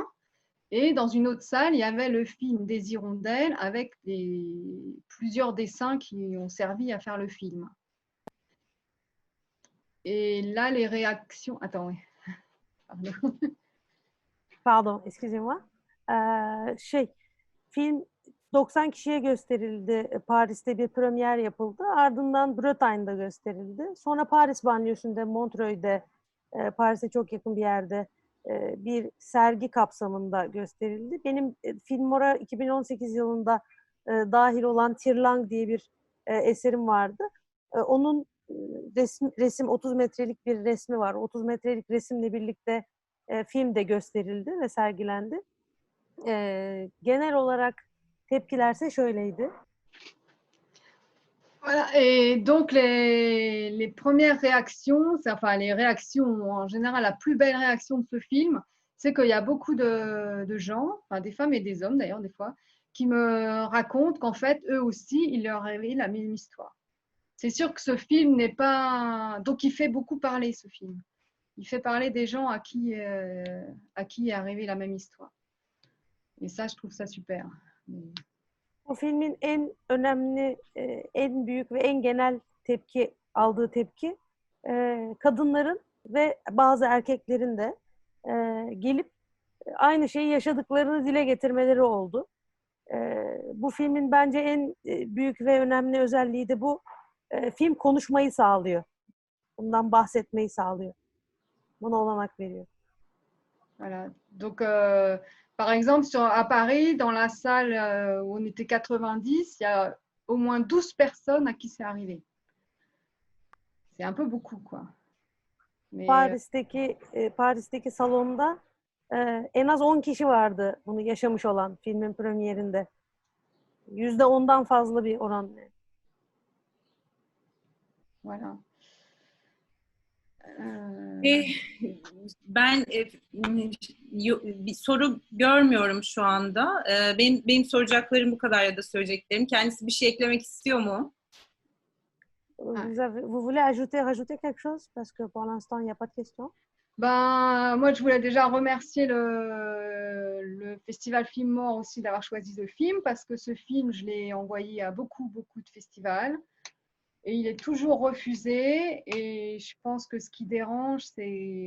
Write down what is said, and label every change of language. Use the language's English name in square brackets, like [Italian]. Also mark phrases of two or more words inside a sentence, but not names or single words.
[French] Et dans une autre salle, il y avait le film Des hirondelles avec plusieurs dessins qui ont servi à faire le film. Et là, les réactions... Attends, oui. Pardon. Pardon, excusez-moi. [Turkish] Film 90 kişiye gösterildi. Paris'te bir premier yapıldı. Ardından Bretagne'da gösterildi. Sonra Paris banliyösünde, Montreuil'de, Paris'e çok yakın bir yerde bir sergi kapsamında gösterildi. Benim Filmora 2018 yılında dahil olan Tire-Langue diye bir eserim vardı. Onun resim 30 metrelik bir resmi var. 30 metrelik resimle birlikte film de gösterildi ve sergilendi. Genel olarak tepkilerse şöyleydi. [French] Voilà. Et donc, les premières réactions, enfin les réactions en général, la plus belle réaction de ce film, c'est qu'il y a beaucoup de gens, enfin des femmes et des hommes d'ailleurs des fois, qui me racontent qu'en fait, eux aussi, il leur est arrivé la même histoire. C'est sûr que ce film n'est pas... Donc, il fait beaucoup parler, ce film. Il fait parler des gens à qui est arrivée la même histoire. Et ça, je trouve ça super. [Turkish] Bu filmin en önemli, en büyük ve en genel aldığı tepki kadınların ve bazı erkeklerin de gelip aynı şeyi yaşadıklarını dile getirmeleri oldu. Bu filmin bence en büyük ve önemli özelliği de bu. Film konuşmayı sağlıyor. Bundan bahsetmeyi sağlıyor. Buna olanak veriyor. [French] Voilà. Donc, par exemple, à Paris, dans la salle où on était 90, il y a au moins 12 personnes à qui c'est arrivé. C'est un peu beaucoup, quoi. Mais, [Turkish] Paris'teki salonda en az 10 kişi vardı bunu yaşamış olan filmin premierinde. %10'dan fazla bir oran. [French] Voilà. [Turkish] Ben bir soru görmüyorum şu anda. Benim soracaklarım bu kadar ya da söyleyeceklerim. Kendisi bir şey eklemek istiyor mu? [French] Vous voulez rajouter quelque chose? Parce que pour l'instant, il n'y a pas de questions. Ben, moi, je voulais déjà remercier le Festival Film Mort aussi d'avoir choisi ce film, parce que ce film, je l'ai envoyé à beaucoup de festivals. Et il est toujours refusé. Et je pense que ce qui dérange, c'est...